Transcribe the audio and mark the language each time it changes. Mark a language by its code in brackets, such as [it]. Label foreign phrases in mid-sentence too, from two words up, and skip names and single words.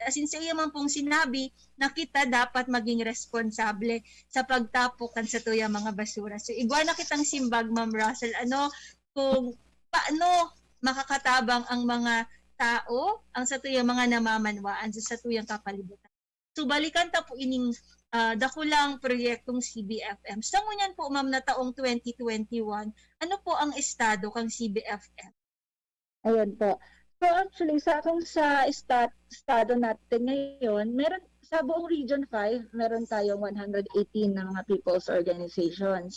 [bik] Asin sa iya man pong sinabi na kita dapat maging responsable sa pagtapok kan sa tuyang mga basura. So igwa na kitang simbag Ma'am Russell kung paano makakatabang ang mga tao ang sa tuyang mga namamanwaan sa tuyang kapalibutan. So balikan ta po ining dakulang proyektong CBFM. Sa ngunyan po ma'am na taong 2021, ano po ang estado kang CBFM? [tl] Ayun po. So actually sa estado natin ngayon, meron sa buong Region 5, meron tayong 118 na mga [en] people's organizations.